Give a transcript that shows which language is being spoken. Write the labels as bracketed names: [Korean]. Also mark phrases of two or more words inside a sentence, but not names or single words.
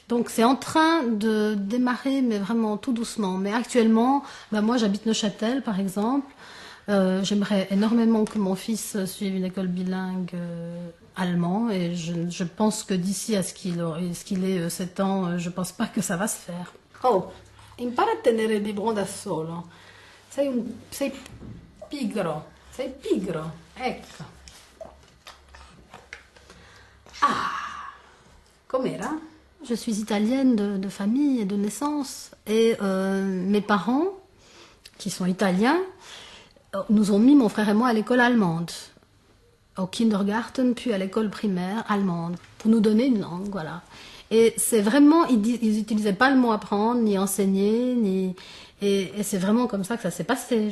[French] Donc c'est en train de démarrer, mais vraiment tout doucement. Mais actuellement, moi j'habite Neuchâtel par exemple. J'aimerais énormément que mon fils suive une école bilingue allemand. Et je pense que d'ici à ce qu'il ait 7 ans, je pense pas que ça va se faire. [Italian] Oh, impara a tenere [French] des bras [Italian] da solo. Sei pigro. Sei pigro. Ecco. Ah, com'era? [French] Je suis italienne de famille et de naissance. Et mes parents, qui sont italiens, nous ont mis, mon frère et moi, à l'école allemande. Au kindergarten, puis à l'école primaire allemande. Pour nous donner une langue, voilà. Et c'est vraiment, ils n'utilisaient pas le mot apprendre, ni enseigner, et c'est vraiment comme ça que ça s'est passé.